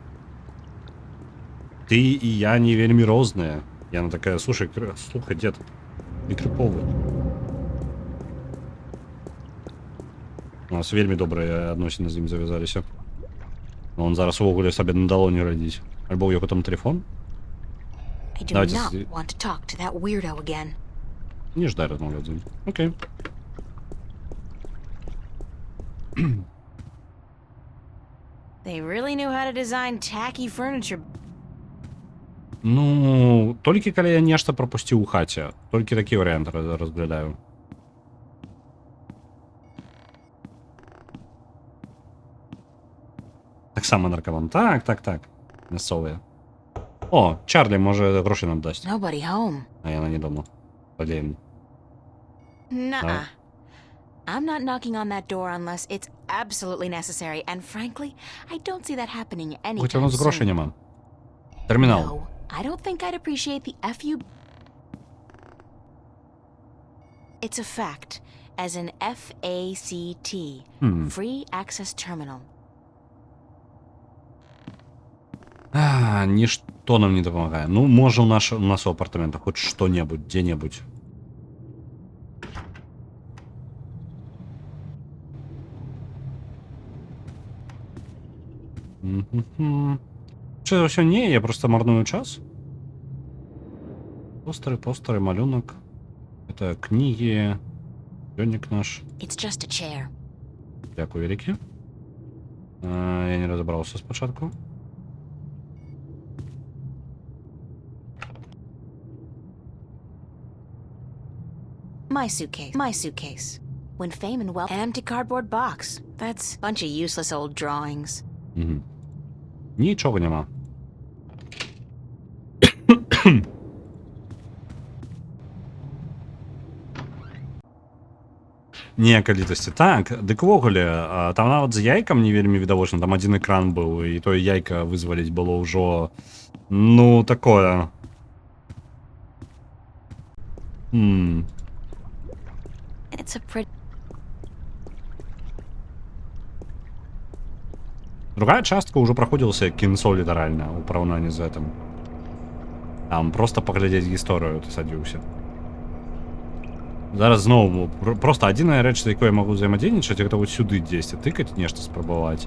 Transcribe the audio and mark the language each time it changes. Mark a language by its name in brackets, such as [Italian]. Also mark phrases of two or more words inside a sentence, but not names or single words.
[Belarusian] Ты і я не вельмі розныя. Яна такая, слушай, дед, ты крыповы. У нас вельмі добрыя адносіны з ім завязаліся. Он зараз увогуле сабе на далоні радзіць. Альбо ў яго там тэлефон. [English] I do [Belarusian] Давайте [English] not want to talk to that weirdo again. [Belarusian] Не ждай размаўляць з ім. Окей. [English] They really knew how to design tacky furniture. [Belarusian] Ну, толькі калі я нешта прапусціў у хаце. Толькі такі варыянт разглядаю. Таксама наркоман. Так. Мясцовыя. О, Чарлі, можа, гроші нам дасць. [English] Nobody home. [Belarusian] А яна не дома. Падзеем. Nuh-uh. [English] I'm not knocking on that door unless it's absolutely necessary, and frankly, I don't see that happening [Belarusian] Хоць у [English] anytime [Belarusian] нас грошай [English] soon. [Belarusian] няма. Тэрмінал. [English] No, I don't think I'd appreciate the FU. It's a fact, as an FACT, Free Access Terminal. [Belarusian] Нішто нам не дапамагае. Ну, можа, у нас у апартаментах хоць што-небудзь, дзе-небудзь. Чи за ўсё не, я просто марную час. Постары, малюнак. Это кнігі. Дзённік наш. [English] It's just a chair. [Belarusian] Дзякуй вялікі. Я не разабраўся спачатку. [English] My suitcase. When fame and wealth... An empty cardboard box. That's a bunch of useless old drawings. [Ukrainian] Нічого нема. [Belarusian] Ніякай літасці. Так, дык увогуле, там нават з яйкам не вельмі відавочна, там адзін экран быў, і тое яйка вызваліць было ўжо, ну, такое. [English] It's a pretty... [Belarusian] Другая частка ўжо праходзілася як кінцо літаральна ў параўнанні з гэтым. Там проста паглядзець гісторыю ты садзіўся. Зараз зноў просто адзіная рэч, з якой я магу взаемадзейнічаць, гэта вот сюды дзесьці тыкаць, нешта спрабаваць.